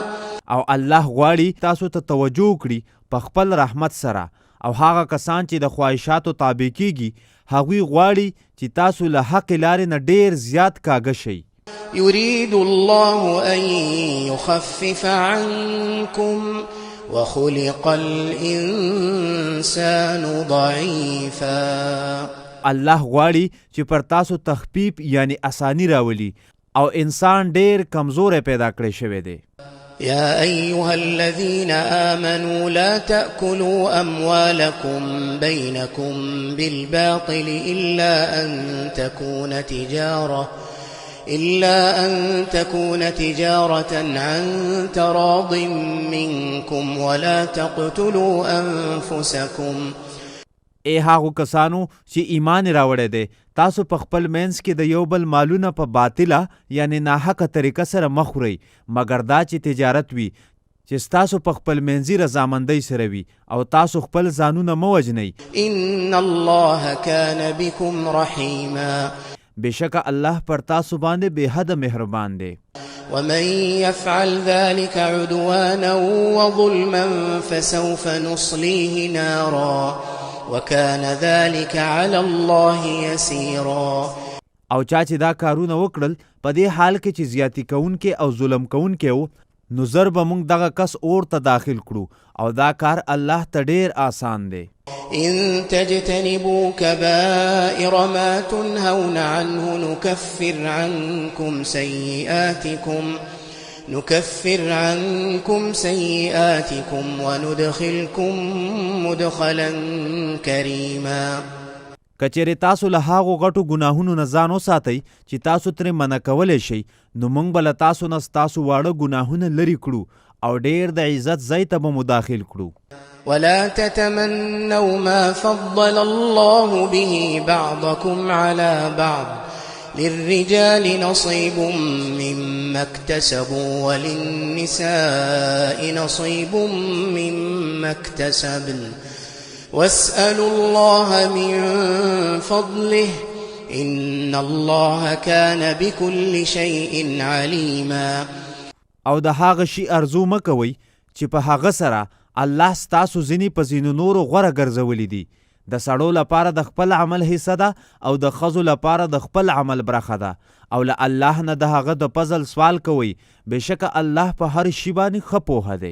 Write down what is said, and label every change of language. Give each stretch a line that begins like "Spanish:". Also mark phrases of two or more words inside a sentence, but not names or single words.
Pashto: او الله غواړي تاسو ته توجه وکړي په خپل رحمت سره او هغه کسان چې د خواهشاتو تابع کیږي هغوی غواړي چې تاسو له حق لارې نه ډیر زیات کاږه شئ
Arabic: يريد الله أن يخفف عنكم وخلق الإنسان ضعيفا
Pashto: الله غواړي چې پر تاسو تخفیف یعنی اسانی راولي او انسان ډیر کمزور پیدا کړی شوی دی.
Arabic: يا أيها الذين آمنوا لا تأكلوا أموالكم بينكم بالباطل إلا أن تكون تجارة عن تراض منكم ولا تقتلوا أنفسكم.
Pashto: ای هغو کسانو چې ایمان راوړی دی، تاسو په خپل منځ کې د یو بل مالونه په باطله یعنی ناحقه طریقه سره مه خورئ، مګر دا چې تجارت وي چې ستاسو په خپل منځي رضامندۍ سره وي، او تاسو خپل ځانونه مه وژنئ.
Arabic: إن الله كان بكم رحيما.
Pashto: بېشکه الله پر تاسو باندې بې حده مهربان دی.
Arabic: ومن يفعل ذلك عدوانا وظلما فسوف نصليه نارا وكان ذلك على الله يسيرا.
Pashto: او چا چې دا کارونه وکړل په دې حال کې چې زیاتی کوونکې او ظلم کوونکې و، نو زر به موږ دغه کس اور ته داخل کړو، او دا کار الله ته ډیر آسان دی.
Arabic: إن تجتنبوا كبائر ما تنهون عنه نكفر عنكم سيئاتكم وندخلكم مدخلا كريما.
Pashto: کچېرې تاسو له هغو غټو ګناهونو نه ځان وساتئ چې تاسو ترې منع کولی شئ، نو موږ به له تاسو نه ستاسو واړه ګناهونه لرې کړو او ډېر د عزت ځای ته به مو داخل کړو.
Arabic: ولا تتمنوا ما فضل الله به بعضكم على بعض للرجال نصيب مما اكتسبوا وللنساء نصيب مما اكتسبن واسألوا الله من فضله إن الله كان بكل شيء عليما.
Pashto: او د هغه شي ارزو مه کوئ چې په هغه سره الله ستاسو ځینې په ځینو نورو غوره ګرځولي دي. د سړو لپاره د خپل عمل حصه ده او د ښځو لپاره د خپل عمل برخه ده، او له الله نه د هغه د فضل سوال کوئ، بېشکه الله په هر شي باندې ښه پوهه دی.